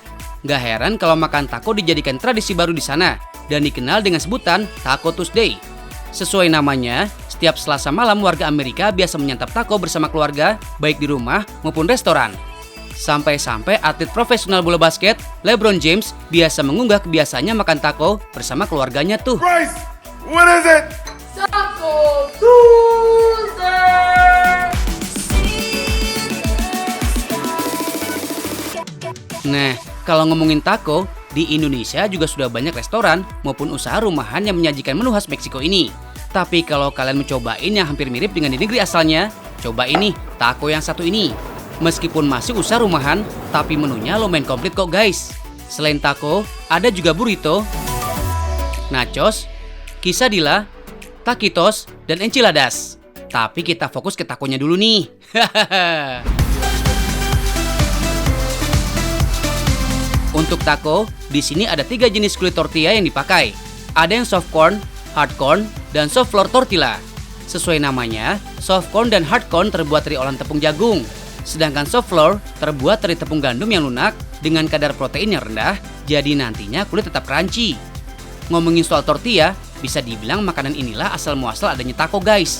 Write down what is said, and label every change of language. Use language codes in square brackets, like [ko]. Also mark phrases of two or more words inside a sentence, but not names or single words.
[id] Nggak heran kalau makan taco dijadikan tradisi baru di sana dan dikenal dengan sebutan Taco Tuesday. Sesuai namanya, setiap Selasa malam warga Amerika biasa menyantap taco bersama keluarga, baik di rumah maupun restoran. Sampai-sampai atlet profesional bola basket, LeBron James, biasa mengunggah kebiasaannya makan taco bersama keluarganya tuh. [en] Bryce, what is it? Taco Tuesday! [id] Nah, kalau ngomongin taco, di Indonesia juga sudah banyak restoran maupun usaha rumahan yang menyajikan menu khas Meksiko ini. Tapi kalau kalian mencobain yang hampir mirip dengan di negeri asalnya, coba ini, taco yang satu ini. Meskipun masih usaha rumahan, tapi menunya lumayan komplit kok guys. Selain taco, ada juga burrito, nachos, quesadilla, taquitos, dan enchiladas. Tapi kita fokus ke takonya dulu nih. Untuk taco, di sini ada 3 jenis kulit tortilla yang dipakai. Ada yang [en] soft corn, hard corn, dan soft flour tortilla. [id] Sesuai namanya, [en] soft corn [id] dan [en] hard corn [id] terbuat dari olahan tepung jagung. Sedangkan [en] soft flour [id] terbuat dari tepung gandum yang lunak dengan kadar protein yang rendah, jadi nantinya kulit tetap crunchy. Ngomongin soal tortilla, bisa dibilang makanan inilah asal muasal adanya taco guys.